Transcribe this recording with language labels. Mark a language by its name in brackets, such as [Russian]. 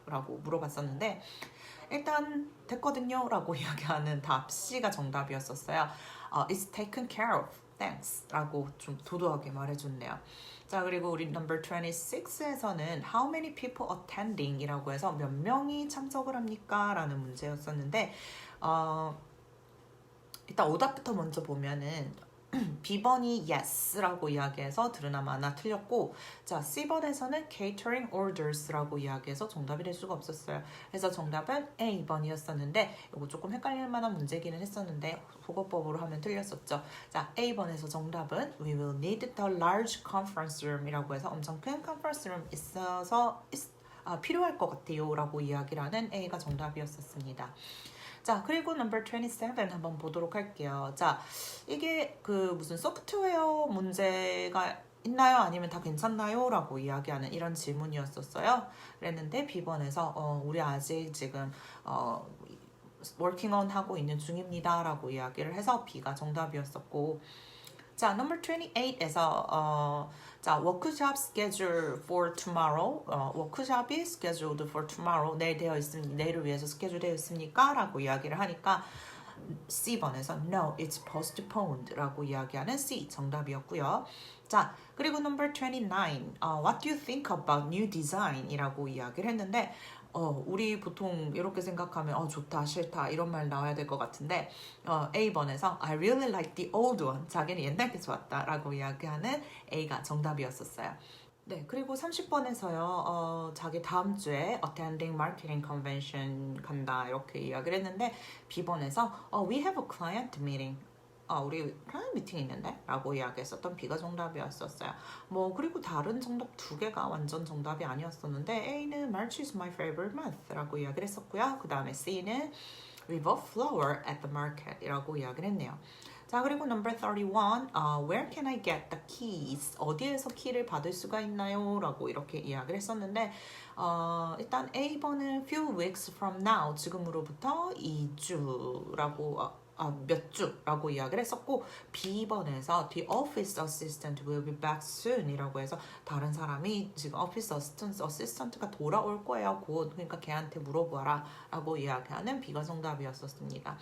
[Korean] 라고 물어봤었는데 일단 됐거든요. 라고 이야기하는 답 C가 정답이었었어요. [English] It's taken care of. Thanks. [Korean] 라고 좀 도도하게 말해줬네요. 자, 그리고 우리 [English] number 26에서는 How many people attending? [Korean] 이라고 해서 몇 명이 참석을 합니까? 라는 문제였었는데 일단 오답부터 먼저 보면은 B번이 yes라고 이야기해서 들으나 마나 틀렸고 자 C번에서는 catering orders라고 이야기해서 정답이 될 수가 없었어요. 그래서 정답은 A번이었었는데 이거 조금 헷갈릴 만한 문제기는 했었는데 보고법으로 하면 틀렸었죠. 자 A번에서 정답은 [English] We will need the large conference room [Korean] 이라고 해서 엄청 큰 conference room 있어서 필요할 것 같아요 라고 이야기를 하는 A가 정답이었었습니다. 자, 그리고 number 27 한번 보도록 할게요. 자, 이게 무슨 소프트웨어 문제가 있나요? 아니면 다 괜찮나요? 라고 이야기하는 이런 질문이었었어요. 그랬는데 B번에서 우리 아직 지금 working on 하고 있는 중입니다. 라고 이야기를 해서 B가 정답이었었고 자, number 28에서 자, 워크숍 schedule for tomorrow. 워크숍이 scheduled for tomorrow. 내일을 위해서 스케줄 되어 있습니까? 라고 이야기를 하니까 C번에서 [English] No, it's postponed [Korean] 라고 이야기하는 C 정답이었고요. 자, 그리고 number 29. [English] What do you think about new design? [Korean] 이라고 이야기를 했는데 우리 보통 이렇게 생각하면 좋다, 싫다 이런 말 나와야 될 것 같은데 A번에서 [English] I really like the old one. [Korean] 자기는 옛날 게 좋았다 라고 이야기하는 A가 정답이었었어요. 네, 그리고 30번에서요. 자기 다음 주에 attending marketing convention 간다 이렇게 이야기를 했는데 B번에서 [English] we have a client meeting. [Korean] 우리 클라이언트 미팅이 있는데? 라고 이야기했었던 B가 정답이었었어요. 뭐 그리고 다른 정답 2개가 완전 정답이 아니었었는데 A는 [English] March is my favorite month [Korean] 라고 이야기를 했었고요. 그 다음에 C는 river flower at the market 이라고 이야기를 했네요. [English] 자, 그리고 number 31, where can I get the keys? [Korean] 어디에서 키를 받을 수가 있나요? 라고 이렇게 이야기를 했었는데 일단 A번은 few weeks from now, 지금으로부터 2주라고 몇 주라고 이야기를 했었고, B번에서 [English] The office assistant will be back soon [Korean] 이라고 해서 다른 사람이 지금 office assistant가 돌아올 거예요 곧, 그러니까 걔한테 물어보아라 라고 이야기하는 B가 정답이었었습니다.